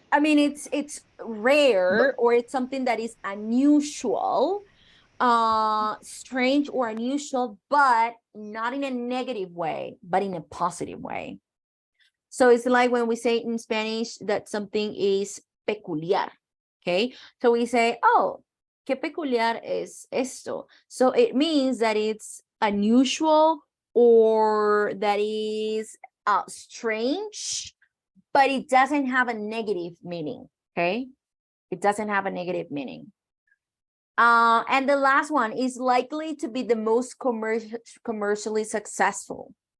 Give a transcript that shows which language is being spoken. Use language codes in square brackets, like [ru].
[en] I mean, it's rare, or it's something that is unusual, strange or unusual, but not in a negative way, but in a positive way. So it's like when we say in Spanish that something is peculiar. Okay. So we say, oh, [es] qué peculiar es esto. [en] So it means that it's unusual, or that is strange, but it doesn't have a negative meaning. Okay. It doesn't have a negative meaning. And the last one is likely to be the most commercially successful.